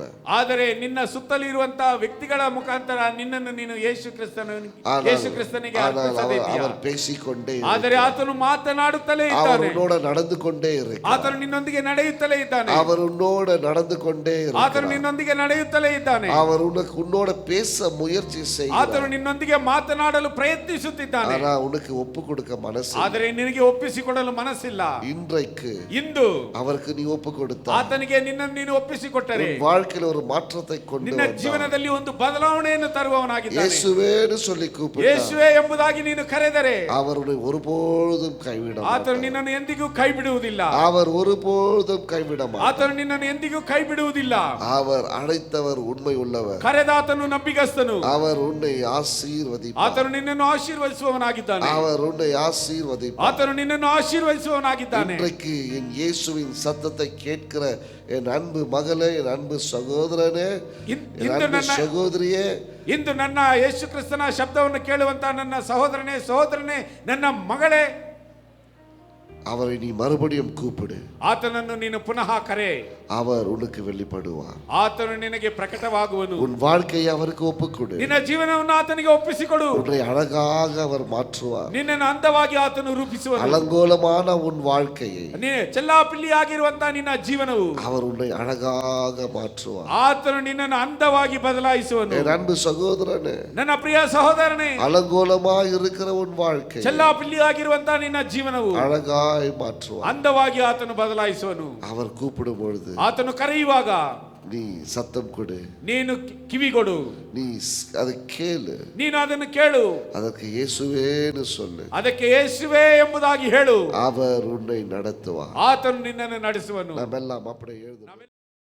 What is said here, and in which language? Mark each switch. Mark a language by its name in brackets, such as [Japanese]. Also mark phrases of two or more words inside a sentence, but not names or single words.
[Kannada] ಆದರೆ ನಿನ್ನ ಸುತ್ತಲಿರುವಂತ ವ್ಯಕ್ತಿಗಳ ಮುಖಾಂತರ ನಿನ್ನನ್ನು ನೀನು ಯೇಸು ಕ್ರಿಸ್ತನಿಗೆ ಅರ್ಪಿಸದಿದ್ದೀಯ. [Tamil] அவர் பேசிக்கொண்டே [Kannada] ಆದರೆ ಆತನು ಮಾತನಾಡುತ್ತಲೇ ಇದ್ದಾನೆ. [Tamil] அவர் உன்னோட நடந்து கொண்டே இருக்கிறார். [Kannada] ಆತನು ನಿನ್ನೊಂದಿಗೆ ನಡೆಯುತ್ತಲೇ ಇದ್ದಾನೆ. [Tamil] அவர் உன்னோட நடந்து கொண்டே இருக்கிறார். [Kannada] ಆತನು ನಿನ್ನೊಂದಿಗೆ ನಡೆಯುತ್ತಲೇ ಇದ್ದಾನೆ. [Tamil] அவர் உன்னோட பேச முயற்சி செய்கிறார். [Kannada] ಆತನು ನಿನ್ನೊಂದಿಗೆ ಮಾತನಾಡಲು ಪ್ರಯತ್ನಿಸುತ್ತಿದ್ದಾನೆ. [Tamil] ஆனா உனக்கு ஒப்பு கொடுக்க மனசு. [Kannada] ಆದರೆ ನಿನಗೆ ಒಪ್ಪಿಸಿಕೊಡಲು ಮನಸ್ಸಿಲ್ಲ. ಇಂದು [Tamil] அவருக்கு நீ [Kannada] ಒಪ್ಪು ಕೊಡುತ್ತಾ ಆತನಿಗೆ ನಿನ್ನನ್ನು ನೀನು ಒಪ್ಪಿಸಿಕೊಟ್ಟರೆ [Tamil] வாழ்க்கையில ஒரு மாற்றத்தை கொண்டு [Kannada] ನಿನ್ನ ಜೀವನದಲ್ಲಿ ಒಂದು ಬದಲಾವಣೆಯನ್ನು ತರುವವನಾಗಿದ್ದಾನೆ. [Tamil] ಯೇಸುವೇನು சொல்லி கூப்பிட்டார். [Kannada] ಯೇಸುವೇ ಎಂಬುದಾಗಿ ನೀನು ಕರೆದರೆ [Tamil] அவர் உன்னை ஒருபோதும் கைவிட மாட்டார். [Kannada] ಆತನು ನಿನ್ನನ್ನು ಎಂದಿಗೂ ಕೈ ಬಿಡುವುದಿಲ್ಲ. [Tamil] அவர் ஒருபோதும் கைவிட மாட்டார். [Kannada] ಆತನು ನಿನ್ನನ್ನು ಎಂದಿಗೂ ಕೈ ಬಿಡುವುದಿಲ್ಲ. [Tamil] அவர் அழைத்தவர் உண்மை உள்ளவர். [Kannada] ಕರೆದಾತನು ನಂಬಿಗಸ್ತನು. [Tamil] அவர் உன்னை ஆசீர்வதிப்பார். [Kannada] ಆತನು ನಿನ್ನನ್ನು ಆಶೀರ್ವದಿಸುವವನಾಗಿದ್ದಾನೆ. [Tamil] அவர் உன்னை ஆசீர்வதிப்பார். [Kannada] ಆತನು ನಿನ್ನನ್ನು ಆಶೀರ್ವದಿಸುವವನಾಗಿದ್ದಾನೆ. [Tamil] இன்றைக்கு என் இயேசுவின் சத்தத்தை கேட்கிற என் அன்பு மகளே, என் அன்பு சகோதரனே, என் அன்பு சகோதரியே, [Kannada] ಇಂದು ನನ್ನ ಯೇಸು ಕ್ರಿಸ್ತನ ಶಬ್ದವನ್ನು ಕೇಳುವಂತ ನನ್ನ ಸಹೋದರನೇ ನನ್ನ ಮಗಳೇ, [Tamil] அவரை நீ மறுபடியும் கூப்பிடு. [Kannada] ಆತನನ್ನು ನೀನು ಪುನಃ ಕರೆ. [Tamil] அவர் உனக்கு வெளிப்படுவார். [Kannada] ಆತನು ನಿನಗೆ ಪ್ರಕಟವಾಗುವನು. [Tamil] உன் வாழ்க்கையை அவருக்கு ஒப்புக்கொடு. [Kannada] ನಿನ್ನ ಜೀವನವನ್ನು ಆತನಿಗೆ ಒಪ್ಪಿಸಿಕೊಡು. [Tamil] உன்னை அழகாக அவர் மாற்றுவார். [Kannada] ನಿನ್ನನ್ನು ಅಂದವಾಗಿ ಆತನು ರೂಪಿಸುವನು. [Tamil] அலங்கோலமான உன் வாழ்க்கையை, [Kannada] ಚೆಲ್ಲಾಪಿಲ್ಲಿಯಾಗಿರುವಂತ ನಿನ್ನ ಜೀವನವು [Tamil] அவர் உன்னை அழகாக மாற்றுவார். [Kannada] ಆತನು ನಿನ್ನನ್ನು ಅಂದವಾಗಿ ಬದಲಾಯಿಸುವನು. [Tamil] என் அன்பு சகோதரனே, [Kannada] ನನ್ನ ಪ್ರಿಯ ಸಹೋದರನೇ, [Tamil] அலங்கோலமாய் இருக்கிற உன் வாழ்க்கை [Kannada] ಚೆಲ್ಲಾಪಿಲ್ಲಿಯಾಗಿರುವಂತ ನಿನ್ನ ಜೀವನವು [Tamil] அழகாய் மாற்றுவார். [Kannada] ಅಂದವಾಗಿ ಆತನು ಬದಲಾಯಿಸುವನು. [Tamil] அவர் கூப்பிடும் பொழுது, [Kannada] ಆತನು ಕರೆಯುವಾಗ [Tamil] நீ சத்தம் கொடு, [Kannada] ನೀನು ಕಿವಿಗೊಡು, [Tamil] நீ அதை கேளு, [Kannada] ನೀನು ಅದನ್ನು ಕೇಳು, [Tamil] அதற்கு இயேசுவேன்னு சொல்லு, [Kannada] ಅದಕ್ಕೆ ಯೇಸುವೇ ಎಂಬುದಾಗಿ ಹೇಳು. [Tamil] அவர் உன்னை நடத்துவார். [Kannada] ಆತನು ನಿನ್ನನ್ನು ನಡೆಸುವನು. [Tamil] நாமெல்லாம் அப்படியே எழுதுவோம்.